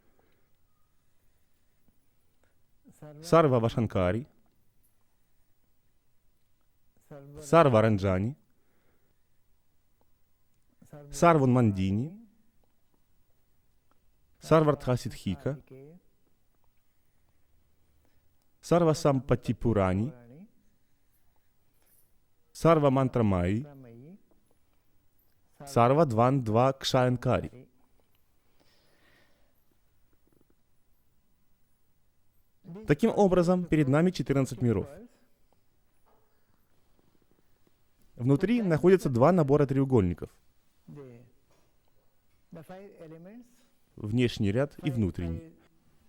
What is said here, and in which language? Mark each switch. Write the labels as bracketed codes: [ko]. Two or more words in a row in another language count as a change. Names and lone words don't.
[ru] Сарва Вашанкари, Сарва Ранджани, Сарвун Мандини, Сарвартхасидхика, Сарва Сампатипурани, Сарва Мантрамаи, Сарва Дван-Два Кшаянкари. Таким образом, перед нами 14 миров. Внутри находятся два набора треугольников. Внешний ряд и внутренний.